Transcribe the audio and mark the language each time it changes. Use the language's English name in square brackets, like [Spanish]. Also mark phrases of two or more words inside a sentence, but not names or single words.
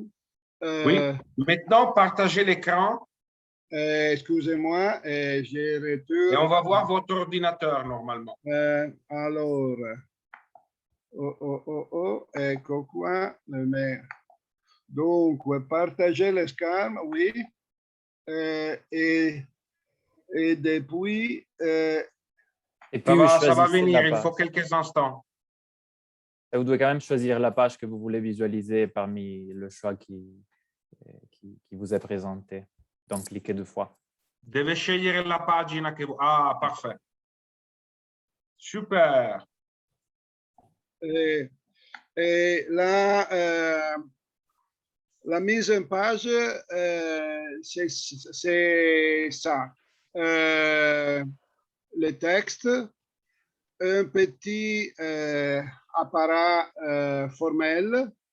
[French] Oui, maintenant, partagez l'écran. Excusez-moi, je retourne. Et on va voir votre ordinateur, normalement. Alors, [Italian] ecco qua. [French] Donc, partager le schermo, oui. Et depuis... Et puis ça va venir, il faut quelques instants. Et vous devez quand même choisir la page que vous voulez visualiser parmi le choix qui vous est présenté. Donc, cliquez 2 fois. [Italian] Deve scegliere la pagina che... [French] Ah, parfait. Super. La mise en page, c'est ça. Le texte, un petit appareil formel.